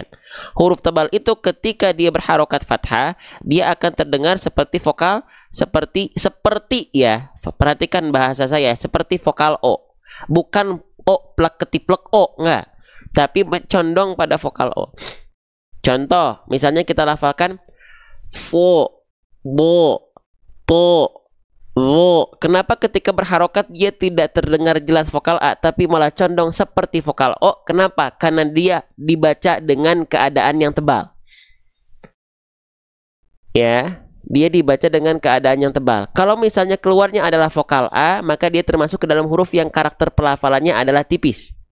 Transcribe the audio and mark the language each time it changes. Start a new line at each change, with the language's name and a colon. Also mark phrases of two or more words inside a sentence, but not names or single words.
Indonesian: Huruf tebal itu ketika dia berharokat fathah dia akan terdengar seperti vokal seperti ya. Perhatikan bahasa saya seperti vokal O. Bukan O plek ketiplek O, enggak. Tapi condong pada vokal O. Contoh, misalnya kita lafalkan so, bo, to, wo. Kenapa ketika berharokat dia tidak terdengar jelas vokal A, tapi malah condong seperti vokal O? Kenapa? Karena dia dibaca dengan keadaan yang tebal. Ya, dia dibaca dengan keadaan yang tebal. Kalau misalnya keluarnya adalah vokal A, maka dia termasuk ke dalam huruf yang karakter pelafalannya adalah tipis.